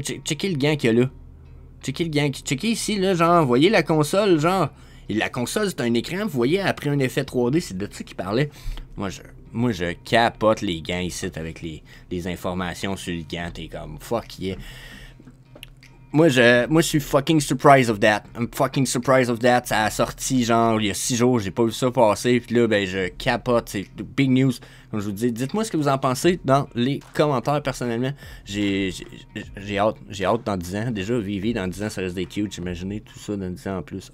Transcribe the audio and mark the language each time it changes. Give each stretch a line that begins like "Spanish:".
French: Checkez le gant qu'il y a là. Checkez ici, là, genre, voyez la console, genre, et la console c'est un écran, vous voyez, après un effet 3D, c'est de ça qu'il parlait. Moi je capote les gants ici avec les informations sur le gant, t'es comme,
English: fuck yeah.
French: Moi, je suis
English: fucking surprised of that. I'm fucking surprised of that.
French: Ça a sorti, genre, il y a 6 jours, j'ai pas vu ça passer. Puis là, ben, je capote. C'est
English: big news.
French: Comme je vous dis, dites-moi ce que vous en pensez dans les commentaires, personnellement. J'ai hâte dans 10 ans. Déjà, Vivi, dans 10 ans, ça risque d'être cute. J'imaginais tout ça dans 10 ans en plus.